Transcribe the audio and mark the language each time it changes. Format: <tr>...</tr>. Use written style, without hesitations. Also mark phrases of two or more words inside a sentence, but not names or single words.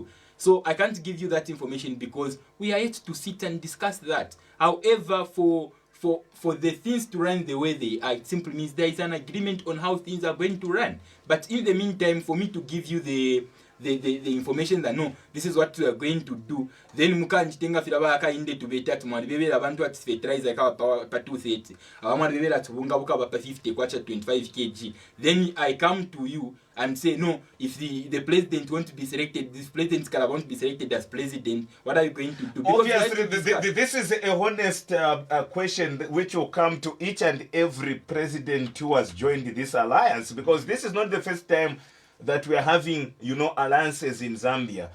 <en>So I can't give you that information because we are yet to sit and discuss that. However, for the things to run the way they are, it simply means there is an agreement on how things are going to run. But in the meantime, for me to give you the information that no, this is what we are going to do, then</en> <bem>mukanjitenga filaba akainde tubeta tumwali bebera abantu ati fertilizer ka pa 230 abamwali bebera tubunga buka pa 50 kwacha 25 kg,</bem> <en>then I come to you and say no, if the president won't be selected, this president won't be selected as president, what are you going to do? Because obviously this is a honest question which will come to each and every president who has joined this alliance, because this is not the first time that we are having, alliances in Zambia.</en>